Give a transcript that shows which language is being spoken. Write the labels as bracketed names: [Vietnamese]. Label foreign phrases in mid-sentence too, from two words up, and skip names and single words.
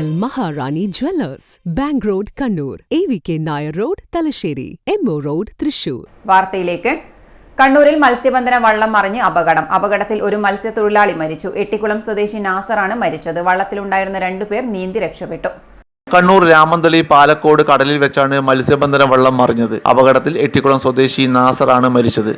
[Malayalam] Maharani Jewellers, Bank Road, Kannur, AVK Nair Road, Talasheri, Emmo Road, Thrissur. വാർത്തയിലേക്ക്. കണ്ണൂരിൽ മത്സ്യബന്ധന വള്ളം മറിഞ്ഞ് അപകടത്തിൽ ഒരു മത്സ്യത്തൊഴിലാളി മരിച്ചു. എട്ടിക്കുളം സ്വദേശി നാസറാണ് മരിച്ചത്. വള്ളത്തിലുണ്ടായിരുന്ന 2 പേർ നീന്തി രക്ഷപ്പെട്ടു. കണ്ണൂർ രാമന്തളി പാലക്കോട് കടലിൽ വെച്ചാണ് മത്സ്യബന്ധന വള്ളം മറിഞ്ഞത്. അപകടത്തിൽ എട്ടിക്കുളം സ്വദേശി നാസറാണ് മരിച്ചത്.